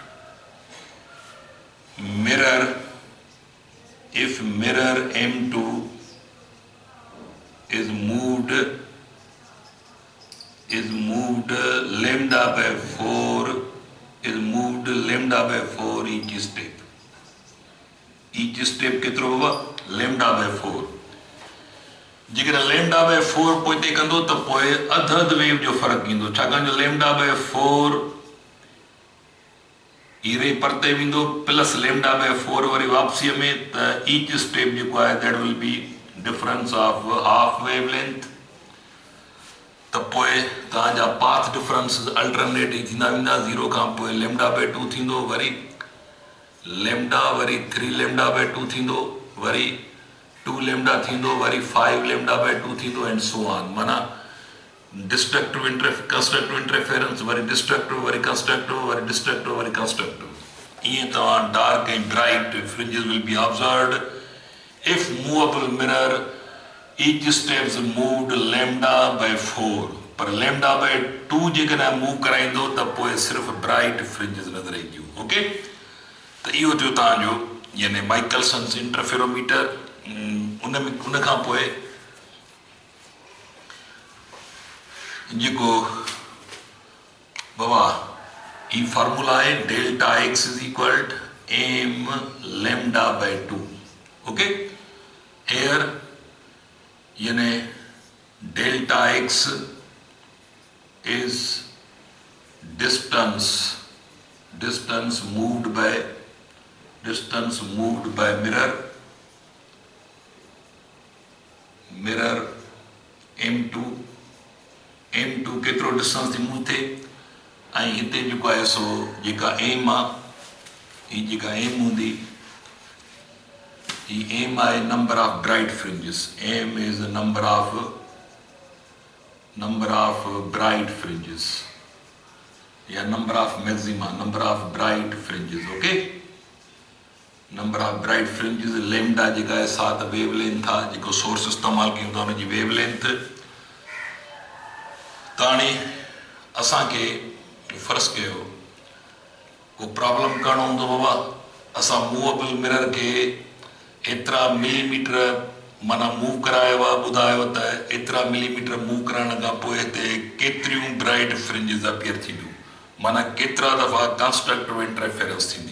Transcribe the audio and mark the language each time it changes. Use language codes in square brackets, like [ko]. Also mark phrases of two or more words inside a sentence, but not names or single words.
[en] mirror M2 is moved lambda by 4 each step [sd] केतिरो हुआ [en] lambda by 4। [sd] जेकर [en] lambda by 4 [sd] पोइते कंदो त पोइ अध वेव जो फ़र्क़ु ईंदो, छाकाणि जो [en] lambda by 4 [sd] ई रे परते वेंदो प्लस [en] lambda by 4 [sd] वरी वापसीअ में त [en] each step [sd] जेको आहे [en] that will be difference of half wavelength। [sd] त पोइ तव्हांजा [en] path differences [sd] अल्टरनेट थींदा वेंदा, 0 खां पोइ [en] lambda by 2 [sd] थींदो, वरी lambda वरी [en] 3 lambda by 2 [sd] थींदो, वरी [en] 2 lambda [sd] थींदो, वरी [en] 5 lambda by 2 [sd] थींदो [en] and so on. [sd] माना [en] destructive constructive interference [sd] वरी डिस्ट्रक्टिव वरी कंस्ट्रक्टिव वरी डिस्ट्रक्टिव वरी कंस्ट्रक्टिव। ईअं तव्हां [en] dark and bright fringes will be observed if movable mirror each steps moved lambda by 4, [sd] पर lambda by 2 जेकॾहिं मूव कराईंदो त पोइ सिर्फ़ ब्राइट फ्रिंजिस नज़र ईंदियूं। ओके, त इहो थियो तव्हांजो यानी माइकलसन्स इंटरफेरोमीटर। उन खां पोइ जेको बाबा ई फॉर्मूला आहे [en] delta x is equal m lambda by 2. [sd] ओके, here यानी [en] delta x is distance moved by mirror m2 [sd] केतिरो डिस्टेंस थी मूव थिए ऐं हिते जेको आहे सो जेका एम आहे ही जेका एम हूंदी [en] m is number of bright fringes, m is the number of bright fringes या number of maxima, number of bright fringes। okay, number of bright fringes lambda [sd] जेका है 7 wavelength था जेको सोर्स इस्तेमाल कयूं था उनजी wavelength। ताणी असांखे फर्ज़ कयो को प्रॉब्लम करणो हूंदो बाबा, असां [en] movable mirror [sd] खे एतिरा मिलीमीटर माना मूव करायो आहे, ॿुधायो त एतिरा मिलीमीटर मूव कराइण खां पोइ हिते केतिरियूं [en] bright fringes [sd] अपीयर थींदियूं, माना केतिरा दफ़ा [en] constructive interference [sd] थींदी।